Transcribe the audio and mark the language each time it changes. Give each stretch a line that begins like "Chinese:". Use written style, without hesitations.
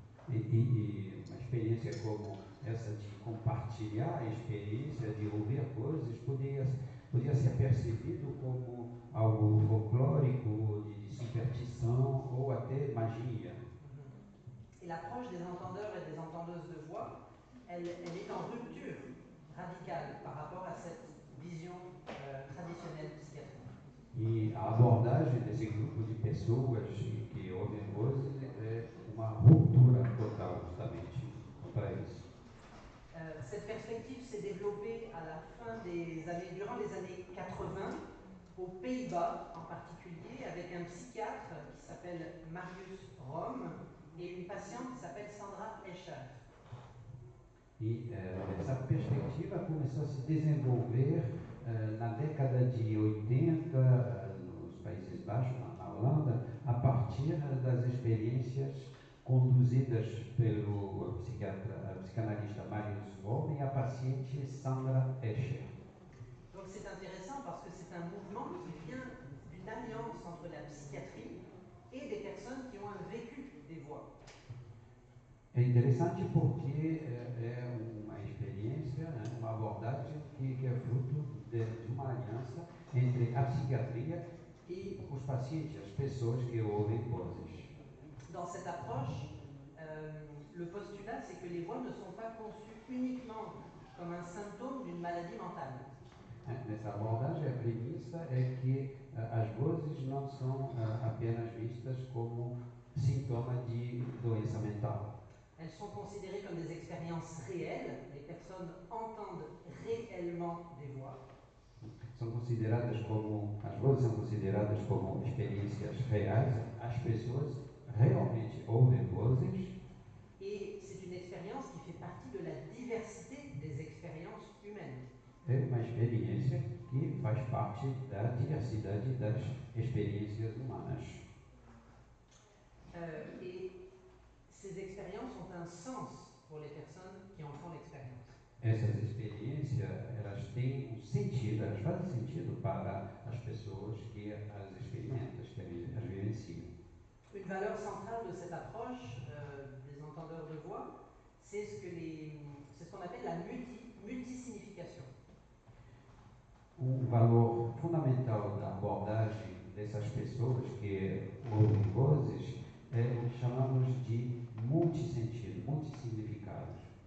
Portuguese: E uma experiência como essa de compartilhar a experiência de ouvir vozes podia ser percebido como algo folclórico, de superstição ou até magia.
French: Et l'approche des entendeurs et des entendeuses de voix, elle est en rupture radicale par rapport à cette vision traditionnelle psychiatrique.
Portuguese: E a abordagem desse grupo de pessoas que ouvem vozes é uma ruptura total, justamente, contra isso.
French: Cette perspective s'est développée à la fin durant les années 80, aux Pays-Bas en particulier, avec un psychiatre qui s'appelle Marius Rome et une patiente qui s'appelle Sandra Escher.
Portuguese: E essa perspectiva começou a se desenvolver na década de 80, nos Países Baixos, na Holanda, a partir das experiências conduzidas pelo psicanalista Marius Rome e a paciente Sandra Escher.
French: Donc c'est intéressant parce que c'est un mouvement qui vient d'une alliance entre la psychiatrie et des personnes qui ont un vécu des voix.
Portuguese: É interessante porque é uma experiência, uma abordagem que é fruto de uma aliança entre a psiquiatria e os pacientes, as pessoas que ouvem vozes.
French: Dans cette approche, le postulat, c'est que les voix ne sont pas conçues uniquement comme un symptôme d'une maladie mentale.
Portuguese: Nessa abordagem, a premissa é que as vozes não são apenas vistas como sintoma de doença mental.
French: Elles sont considérées comme des expériences réelles, les personnes entendent réellement des voix.
Portuguese: São consideradas como, as vozes são consideradas como experiências reais, as pessoas realmente ouvem vozes.
French: Et c'est une expérience qui fait partie de la diversité des expériences humaines.
Portuguese: É uma experiência que faz parte da diversidade das experiências humanas.
French: Et ces expériences ont un sens pour les personnes qui en font l'expérience.
Portuguese: Essas experiências, elas têm um sentido, elas fazem sentido para as pessoas que as experimentam, que as vivenciam.
French: Une valeur centrale de cette approche des entendeurs de voix, c'est ce qu'on appelle la multisignification.
Portuguese: Valor fundamental da abordagem dessas pessoas que ouvem vozes chamamos de multissentido, multissignificados.